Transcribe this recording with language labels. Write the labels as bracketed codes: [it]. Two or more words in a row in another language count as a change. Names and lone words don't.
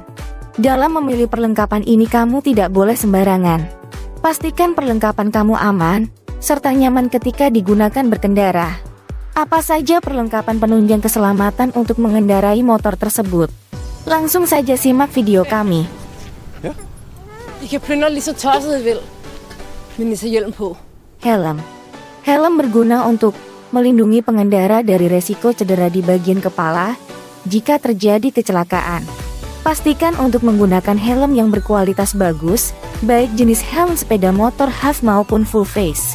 [id] Dalam memilih perlengkapan ini kamu tidak boleh sembarangan. Pastikan perlengkapan kamu aman, serta nyaman ketika digunakan berkendara. Apa saja perlengkapan penunjang keselamatan untuk mengendarai motor tersebut? Langsung saja simak video kami. [da] Ja. I kan plyndre lige så tosset I vil, men I tager hjelm på. [id] Helm. Helm berguna untuk melindungi pengendara dari resiko cedera di bagian kepala jika terjadi kecelakaan. Pastikan untuk menggunakan helm yang berkualitas bagus, baik jenis helm sepeda motor half maupun [en] full face.